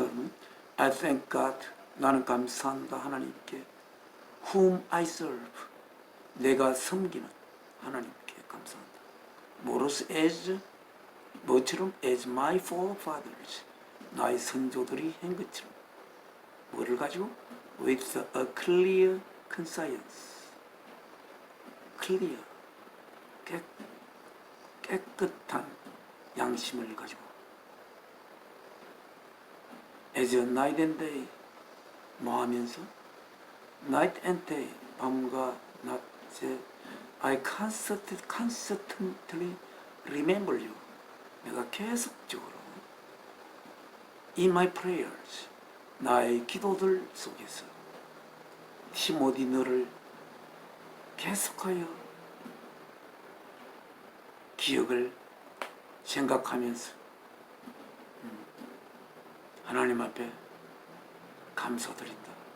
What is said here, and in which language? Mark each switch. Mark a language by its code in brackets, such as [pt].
[ko] 그러면 [en] I thank God, [ko] 나는 감사한다 하나님께, [en] whom I serve, [ko] 내가 섬기는 하나님께 감사한다. 뭐로서 뭐처럼 [en] as my forefathers, [ko] 나의 선조들이 한 것처럼. 뭐를 가지고? [en] with a clear conscience, clear, [ko] 깨끗한 양심을 가지고 [en] as a night and day, [ko] 뭐 하면서? [en] night and day, [ko] 밤과 낮에 [en] I constantly remember you, [ko] 내가 계속적으로 [en] in my prayers, [ko] 나의 기도들 속에서 티모디 너를 계속하여 기억을 생각하면서 하나님 앞에 감사드린다.